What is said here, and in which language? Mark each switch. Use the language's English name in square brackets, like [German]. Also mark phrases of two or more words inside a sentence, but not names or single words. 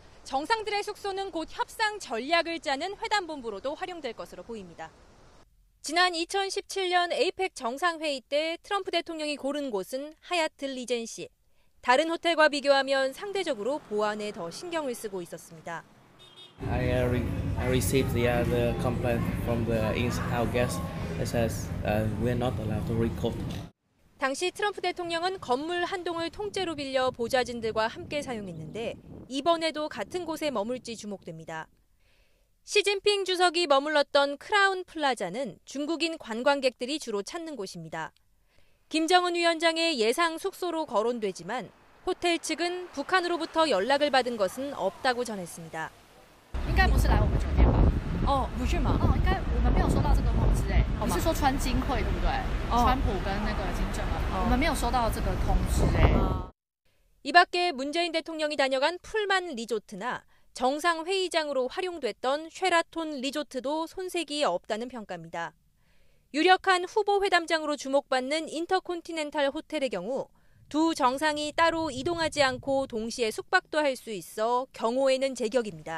[Korean] 정상들의 숙소는 곧 협상 전략을 짜는 회담본부로도 활용될 것으로 보입니다. 지난 2017년 에이펙 정상회의 때 트럼프 대통령이 고른 곳은 하얏트 리젠시. 다른 호텔과 비교하면 상대적으로 보안에 더 신경을 쓰고 있었습니다. [English] I received the complaint from the in-house guest. It says we're not allowed to record. [Korean] 당시 트럼프 대통령은 건물 한 동을 통째로 빌려 보좌진들과 함께 사용했는데 이번에도 같은 곳에 머물지 주목됩니다. 시진핑 주석이 머물렀던 크라운 플라자는 중국인 관광객들이 주로 찾는 곳입니다. 김정은 위원장의 예상 숙소로 거론되지만 호텔 측은 북한으로부터 연락을 받은 것은 없다고 전했습니다. [Chinese] 应该不是来我们酒店吧？哦，不是吗？哦，应该我们没有收到这个通知哎。你是说川金会对不对？川普跟那个金正恩，我们没有收到这个通知哎。 [Korean] 이 밖에 문재인 대통령이 다녀간 풀만 리조트나 정상회의장으로 활용됐던 쉐라톤 리조트도 손색이 없다는 평가입니다. 유력한 후보 회담장으로 주목받는 인터콘티넨탈 호텔의 경우 두 정상이 따로 이동하지 않고 동시에 숙박도 할 수 있어 경호에는 제격입니다.